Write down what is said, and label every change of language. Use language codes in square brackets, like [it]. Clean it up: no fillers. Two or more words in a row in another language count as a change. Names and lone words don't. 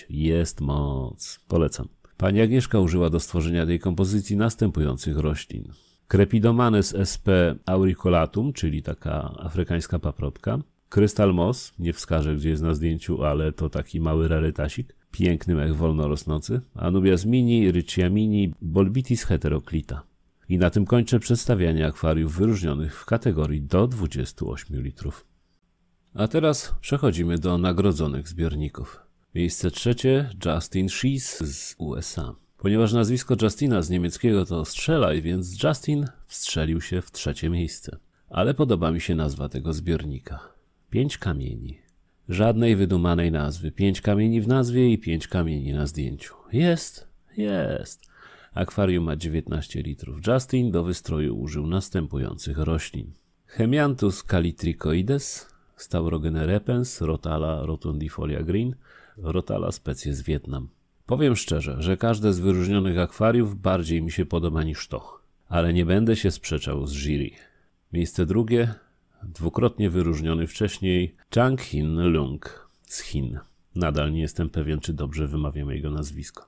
[pl] Jest moc. Polecam. Pani Agnieszka użyła do stworzenia tej kompozycji następujących roślin. Crepidomanes sp. auriculatum, czyli taka afrykańska paprotka. Crystal moss, nie wskażę gdzie jest na zdjęciu, ale to taki mały rarytasik. Piękny mech wolno rosnący. Anubias mini, Riccia mini, Bolbitis heteroclita. I na tym kończę przedstawianie akwariów wyróżnionych w kategorii do 28 litrów. A teraz przechodzimy do nagrodzonych zbiorników. Miejsce trzecie Justin Schiess z USA. Ponieważ nazwisko Justina z niemieckiego to strzelaj, więc Justin wstrzelił się w trzecie miejsce. Ale podoba mi się nazwa tego zbiornika. 5 kamieni. Żadnej wydumanej nazwy. 5 kamieni w nazwie i 5 kamieni na zdjęciu. Jest. Akwarium ma 19 litrów. Justin do wystroju użył następujących roślin. Hemianthus calitrichoides, Staurogene repens, Rotala rotundifolia green, Rotala species Vietnam. Powiem szczerze, że każde z wyróżnionych akwariów bardziej mi się podoba niż to. Ale nie będę się sprzeczał z jury. Miejsce drugie, dwukrotnie wyróżniony wcześniej Chang Hin Lung z Chin. Nadal nie jestem pewien, czy dobrze wymawiam jego nazwisko.